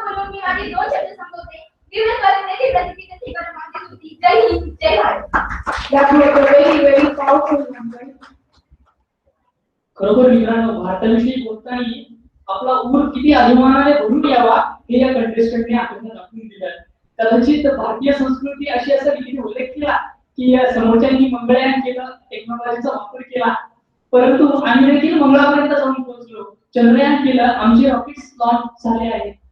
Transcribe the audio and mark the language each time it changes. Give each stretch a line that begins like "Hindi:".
Marathi: मी माझे 2 शब्द संपवते. विविध वर्णाची प्रतिक्रिया ठिकाण मागणी होती. जय हिंद, जय Bharat.
English: That was a very powerful one.
Marathi: खरोखर मित्रांनो, भारताविषयी बोलताना आपला ऊर किती अभिमानाने भरून यावा हे या कंटेस्टंटने आपल्याला दाखवून दिलं. कदाचित भारतीय संस्कृती अशी असावी, तिने उल्लेख केला की समोरच्यांनी मंगळयान केलं, टेक्नॉलॉजीचा वापर केला, परंतु आम्ही देखील मंगळापर्यंत जाऊन पोहोचलो, चंद्रयान केलं, आमचे रॉकेट्स लॉन्च झाले आहेत.